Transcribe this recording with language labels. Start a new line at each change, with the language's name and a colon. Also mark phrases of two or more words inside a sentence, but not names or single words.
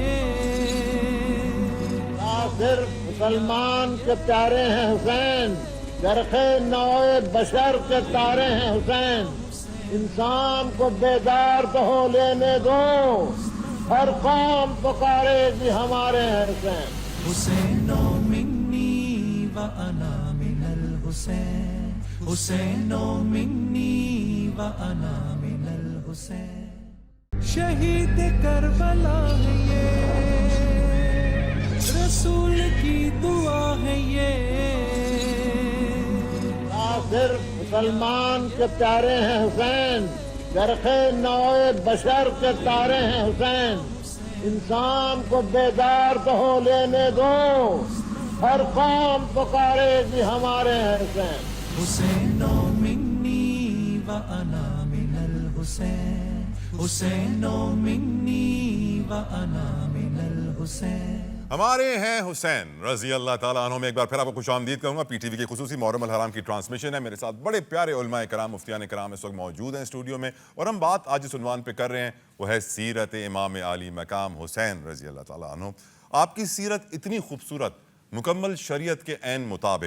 Urdu: نہ صرف مسلمان کے پیارے ہیں حسین, گرخ نوع بشر کے تارے ہیں حسین. انسان کو بیدار تو ہو لینے دو, ہر قوم پکارے گی ہمارے ہیں حسین.
Arabic: حسین منی و انا من الحسین, حسین منی و انا من الحسین.
Urdu: شہید کربلا ہے یہ, رسول کی دعا ہے یہ. نہ صرف مسلمان کے پیارے ہیں حسین, گرخ نوع بشر کے تارے ہیں حسین. انسان کو بیدار تو ہو لینے دو, ہر قوم پکارے گی ہمارے ہیں حسین.
Arabic: حسین منی و انا من الحسین, حسین منی و انا من الحسین.
Urdu: ہمارے ہیں حسین
Arabic: رضی اللہ تعالیٰ عنہ
Urdu: میں ایک بار پھر آپ کو خوش آمدید کہوں گا. پی ٹی وی کی خصوصی محرم الحرام کی ٹرانسمیشن ہے. میرے ساتھ بڑے پیارے علماء کرام, مفتیان کرام اس وقت موجود ہیں اسٹوڈیو میں, اور ہم بات آج اس عنوان پہ کر رہے ہیں, وہ ہے سیرت امام عالی مقام حسین
Arabic: رضی اللہ تعالیٰ عنہ.
Urdu: آپ کی سیرت اتنی خوبصورت, مکمل شریعت کے عین مطابق.